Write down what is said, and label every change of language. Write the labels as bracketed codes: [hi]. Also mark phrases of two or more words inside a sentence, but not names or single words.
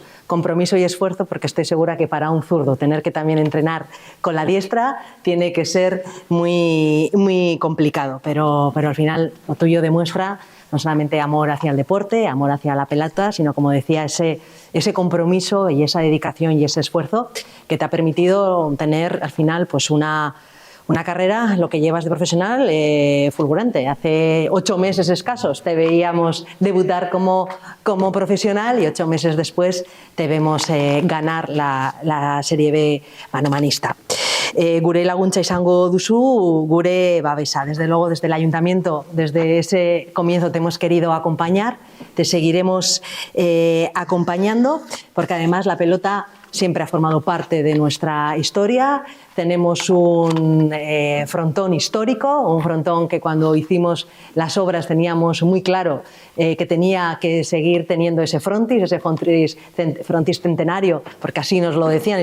[es] Compromiso y esfuerzo, porque estoy segura que para un zurdo tener que también entrenar con la diestra tiene que ser muy complicado, pero al final lo tuyo demuestra no solamente amor hacia el deporte, amor hacia la pelota, sino, como decía, ese compromiso y esa dedicación y ese esfuerzo que te ha permitido tener al final una carrera, lo que llevas de profesional, fulgurante. Hace 8 meses escasos te veíamos debutar como profesional y 8 meses después te vemos ganar la Serie B manomanista. [eu] Gure laguntza izango duzu, gure babesa. [es] Desde luego, desde el Ayuntamiento, desde ese comienzo te hemos querido acompañar, te seguiremos acompañando, porque además la pelota siempre ha formado parte de nuestra historia. Tenemos un frontón histórico, un frontón que cuando hicimos las obras teníamos muy claro que tenía que seguir teniendo ese frontis centenario, porque así nos lo decían y